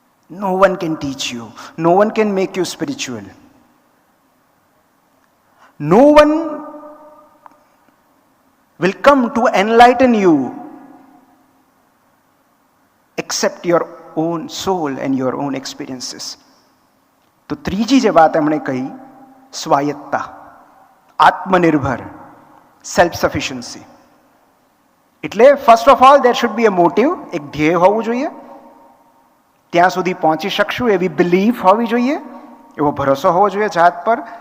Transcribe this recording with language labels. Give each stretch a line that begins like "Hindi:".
English: No one can teach you, no one can make you spiritual. No one will come to enlighten you except your own soul and your own experiences.
Gujarati: તો ત્રીજી જે વાત એમણે કહી, સ્વાયત્તા, આત્મનિર્ભર, self sufficiency.
English: એટલે first of all there should be a motive,
Gujarati: એક ધ્યેય હોવું જોઈએ. ત્યાં સુધી પહોંચી શકશું એવી બિલીફ હોવી જોઈએ, એવો ભરોસો હોવો જોઈએ જાત પર.